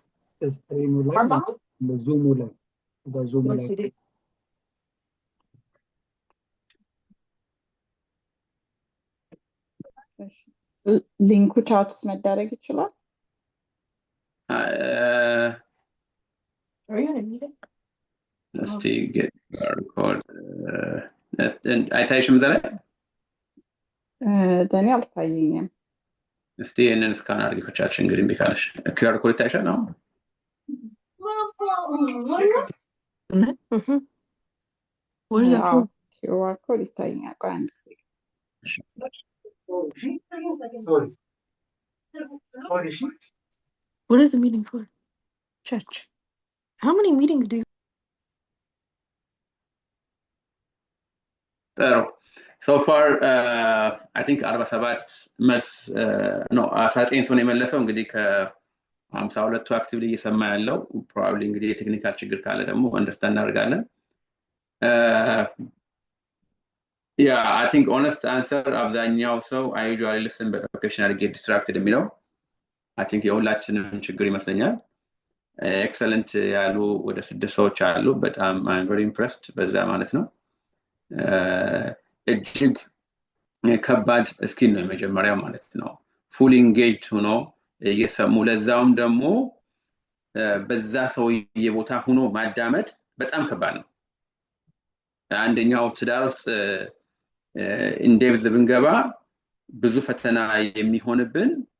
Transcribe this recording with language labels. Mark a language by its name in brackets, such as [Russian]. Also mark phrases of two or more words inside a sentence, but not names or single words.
[Amharic] ስትሪሙ ላይ በዙሙ ላይ በዙሙ ላይ ሊንኩ ቻት ውስጥ መደረግ ይችላል? እስቲ [English] get record [Amharic] አይታይሽም እዛ ላይ? ለእኔ አልታየኝም። እስቲ ይህንን ስካን አድርጊ ከቻልሽ እንግዲህ እምቢ ካለሽ ኪውአር ኮድ ይታይሻል ነው? ኪውአር ኮድ ይታየኛል። ቆይ አንድ ጊዜ [English] What is the meeting for? Church. How many meetings do you? So far, I think [Amharic] 47 መልስ ነው 19 ሰው ነው የመለሰው። እንግዲህ ከ52ቱ አክቲቭሊ እየሰማ ያለው ፕሮባብሊ እንግዲህ የቴክኒካል ችግር ካለ ደግሞ አንደርስታንድ እናደርጋለን። Yeah, [English] I think honest answer [Amharic] አብዛኛው ሰው [English] I usually listen but occasionally get distracted [Amharic] የሚለው [English] I think [Amharic] የሁላችንም ችግር ይመስለኛል። ኤክሰለንት ያሉ ወደ 6 ሰዎች አሉ። በጣም [English] I'm very impressed [Amharic] በዛ ማለት ነው። እጅግ ከባድ ስኪል ነው የመጀመሪያው ማለት ነው። [English] full engaged [Amharic] ሆኖ እየሰሙ ለዛውም ደግሞ በዛ ሰውዬ ቦታ ሆኖ ማዳመጥ በጣም ከባድ ነው። አንደኛው ትዳር ውስጥ ኢንዴፕዝ ብንገባ ብዙ ፈተና የሚሆንብን